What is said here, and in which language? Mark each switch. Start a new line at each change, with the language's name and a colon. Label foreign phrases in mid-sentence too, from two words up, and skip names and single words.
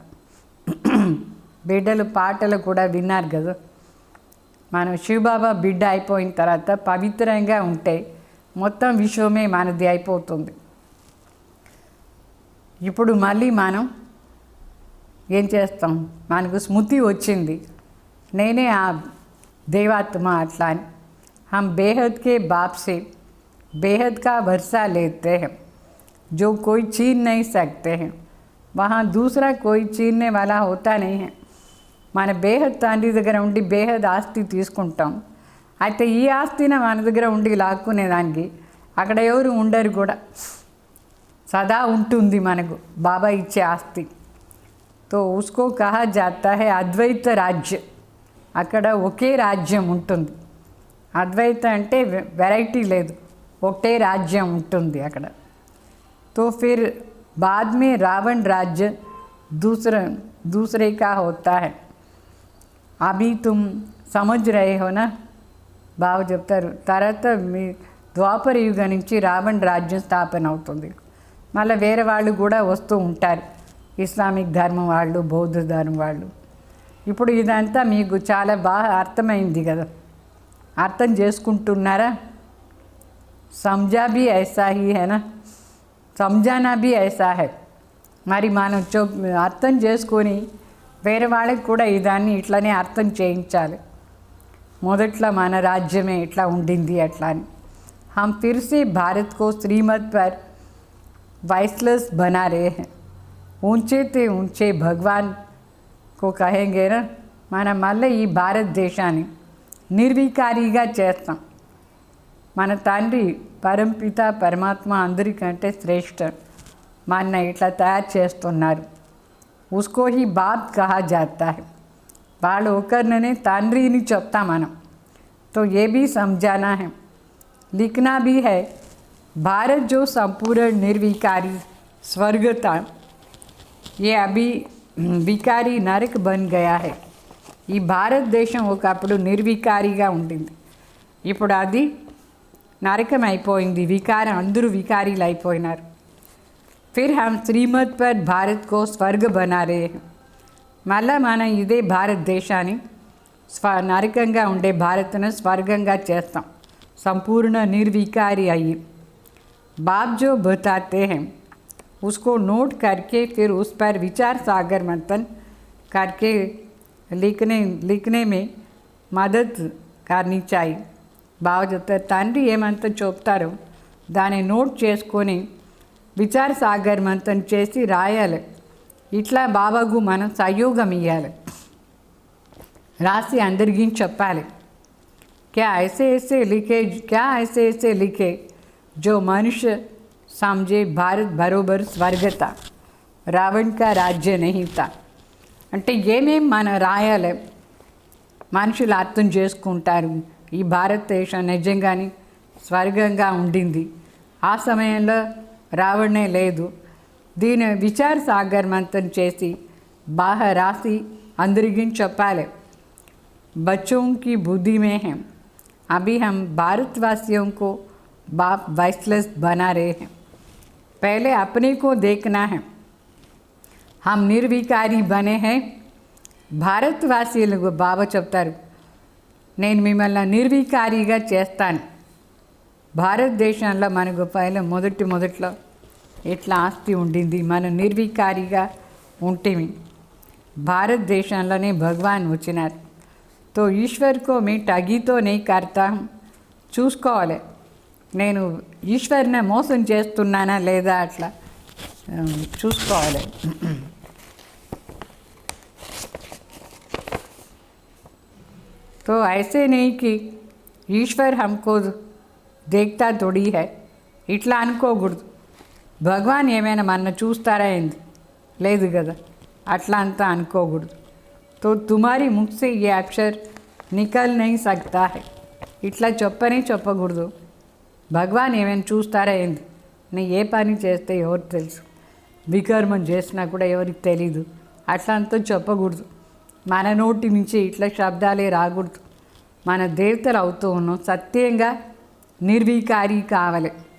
Telugu: బిడ్డలు పాటలు కూడా విన్నారు కదా, మనం శివబాబా బిడ్డ అయిపోయిన తర్వాత పవిత్రంగా ఉంటే మొత్తం విశ్వమే మనది అయిపోతుంది. ఇప్పుడు మళ్ళీ మనం ఏం చేస్తాం, మనకు స్మృతి వచ్చింది, నేనే ఆ
Hindi: देवात्मा अट्ला हम बेहद के बाप से बेहद का वर्षा लेते हैं, जो कोई छीन नहीं सकते हैं. वहाँ दूसरा कोई छीनने वाला होता नहीं है.
Telugu: మన బేహద్ తండ్రి దగ్గర ఉండి బేహద్ ఆస్తి తీసుకుంటాం. అయితే ఈ ఆస్తిని మన దగ్గర ఉండి లాక్కునేదానికి అక్కడ ఎవరు ఉండరు కూడా, సదా ఉంటుంది మనకు బాబా ఇచ్చే ఆస్తి.
Hindi: तो उसको कहा जाता है अद्वैत राज्य.
Telugu: అక్కడ ఒకే రాజ్యం ఉంటుంది. అద్వైత అంటే వెరైటీ లేదు, ఒకటే రాజ్యం ఉంటుంది అక్కడ.
Hindi: तो फिर बाद में रावण राज्य दूसरे का होता है. अभी तुम समझ रहे हो ना.
Telugu: బాగా చెప్తారు, తర్వాత మీ ద్వాపర యుగం నుంచి రావణ రాజ్యం స్థాపన అవుతుంది. మళ్ళీ వేరే వాళ్ళు కూడా వస్తూ ఉంటారు, ఇస్లామిక్ ధర్మం వాళ్ళు, బౌద్ధ ధర్మం వాళ్ళు. ఇప్పుడు ఇదంతా మీకు చాలా బాగా అర్థమైంది కదా, అర్థం చేసుకుంటున్నారా?
Hindi: समझा भी ऐसा ही है ना, समझाना भी ऐसा है.
Telugu: మరి మనం అర్థం చేసుకొని వేరే వాళ్ళకి కూడా ఇదాన్ని ఇట్లనే అర్థం చేయించాలి. మొదట్లో మన రాజ్యమే ఇట్లా ఉండింది అట్లా అని.
Hindi: हम फिर से भारत को श्रीमत पर वाइसलेस बना रहे हैं. ऊंचे ते ऊंचे भगवान को कहेंगे ना,
Telugu: మనం మళ్ళీ ఈ భారతదేశాన్ని నిర్వికారిగా చేస్తాం. మన తండ్రి పరంపిత పరమాత్మ అందరికంటే శ్రేష్ఠ, మన ఇట్లా తయారు చేస్తున్నారు.
Hindi: उसको ही बाप कहा जाता है.
Telugu: వాళ్ళు ఒకరినే తండ్రిని చెప్తాం మనం.
Hindi: तो ये भी समझाना है, लिखना भी है. भारत जो संपूर्ण निर्विकारी स्वर्ग था, ये अभी विकारी नरक बन गया है.
Telugu: ఈ భారతదేశం ఒకప్పుడు నిర్వికారిగా ఉండింది, ఇప్పుడు అది నరకం అయిపోయింది. వికారం, అందరూ వికారీలు అయిపోయినారు.
Hindi: फिर हम श्रीमत पर भारत को स्वर्ग बना रहे हैं.
Telugu: మళ్ళా మనం ఇదే భారతదేశాన్ని నరకంగా ఉండే భారత్ను స్వర్గంగా చేస్తాం, సంపూర్ణ నిర్వికారి అయ్యి.
Hindi: बाप जो बताते हैं उसको नोट करके फिर उस पर विचार सागर मंथन करके लिखने में मदद करनी चाहिए.
Telugu: బాగా చెప్తారు, తండ్రి ఏమంతా చెప్తారో దాన్ని నోట్ చేసుకొని విచార సాగర్ మంథన్ చేసి రాయాలి. ఇట్లా బాబాకు మనం సహయోగం ఇవ్వాలి, రాసి అందరికీ చెప్పాలి.
Hindi: क्या ऐसे ऐसे लिखे जो मनुष्य समझे भारत बरोबर स्वर्ग था, रावण का राज्य नहीं था.
Telugu: అంటే ఏమేం మనం రాయాలి, మనుషులు అర్థం చేసుకుంటారు ఈ భారతదేశం నిజంగానే స్వర్గంగా ఉండింది, ఆ సమయంలో రావణే లేదు. దీని విచార సాగర్ మంథన్ చేసి బాగా రాసి అందరికీ చెప్పాలి.
Hindi: बच्चों की बुद्धि में है, अभी हम भारतवासियों को बाप वाइसलेस बना रहे हैं. पहले अपने को देखना है. हम निर्विकारी बने हैं.
Telugu: భారతవాసీలకు బాబా చెప్తారు, నేను మిమ్మల్ని నిర్వికారిగా చేస్తాను. భారతదేశంలో మనకు పైన మొదట్లో ఎట్లా ఆస్తి ఉండింది, మనం నిర్వికారిగా ఉంటేమి. భారతదేశంలోనే భగవాన్ వచ్చినారు.
Hindi: तो ईश्वर को मैं ठगी तो नहीं करता हूँ.
Telugu: చూసుకోవాలి, నేను ఈశ్వర్ని మోసం చేస్తున్నానా లేదా అట్లా చూసుకోవాలి.
Hindi: तो ऐसे नहीं कि ईश्वर हमको देखता थोड़ी है,
Telugu: ఇట్లా అనుకోకూడదు. భగవాన్ ఏమైనా మన చూస్తారా ఏంది, లేదు కదా, అట్లా అంతా అనుకోకూడదు.
Hindi: तो तुम्हारी मुख से ये अक्षर निकल नहीं सकता है,
Telugu: ఇట్లా చెప్పకూడదు. భగవాన్ ఏమైనా చూస్తారా ఏంది, నేను ఏ పని చేస్తే ఎవరు తెలుసు, వికర్మం చేసినా కూడా ఎవరికి తెలీదు, అట్లా అంతా చెప్పకూడదు. మన నోటి నుంచి ఇట్లా శబ్దాలే రాకూడదు. మన దేవతలు అవుతూ ఉన్నాం, సత్యంగా నిర్వికారి కావాలి.